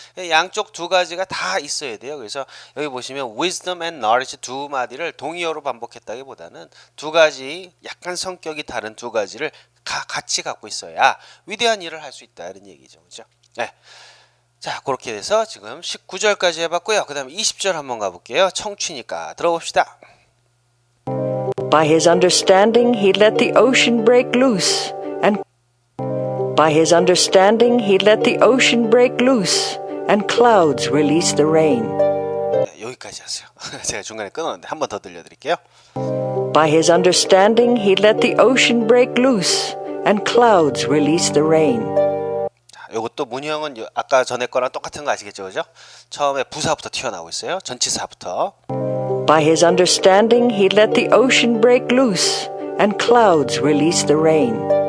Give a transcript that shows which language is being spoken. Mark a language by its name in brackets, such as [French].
[Korean] 양쪽 두 가지가 다 있어야 돼요. 그래서 여기 보시면 wisdom and knowledge 두 마디를 동의어로 반복했다기보다는 두 가지 약간 성격이 다른 두 가지를 같이 갖고 있어야 위대한 일을 할 수 있다 이런 얘기죠. 그죠? 네. 자, 그렇게 돼서 지금 19절까지 해봤고요. 그 다음에 20절 한번 가볼게요. 청취니까 들어봅시다. [English] By his understanding, he let the ocean break loose, and by his understanding, he let the ocean break loose, and clouds release the rain. [Korean] 네, 여기까지 하세요. 제가 중간에 끊었는데 한 번 더 들려드릴게요. [English] By his understanding, he let the ocean break loose, and clouds release the rain. [Korean] 이것도 문형은 아까 전에 거랑 똑같은 거 아시겠죠, 그죠? 처음에 부사부터 튀어나오고 있어요. 전치사부터. [English] By his understanding, he let the ocean break loose, and clouds release the rain.